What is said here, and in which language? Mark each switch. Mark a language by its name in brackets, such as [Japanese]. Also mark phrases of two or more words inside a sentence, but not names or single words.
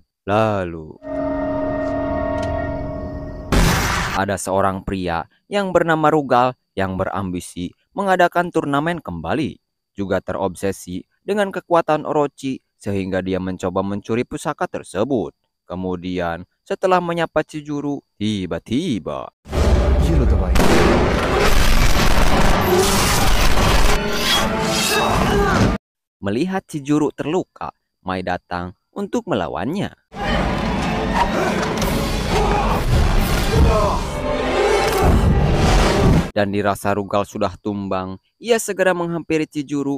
[Indonesian] Lalu, ada seorang pria yang bernama Rugal yang berambisi mengadakan turnamen kembali. Juga terobsesi dengan kekuatan Orochi sehingga dia mencoba mencuri pusaka tersebut. Kemudian, setelah menyapa Chijuru, tiba-tiba [Hindi] ये लो दवाई। [Indonesian] melihat Chijuru terluka, Mai datang untuk melawannya. Dan dirasa Rugal sudah tumbang, ia segera menghampiri Chijuru.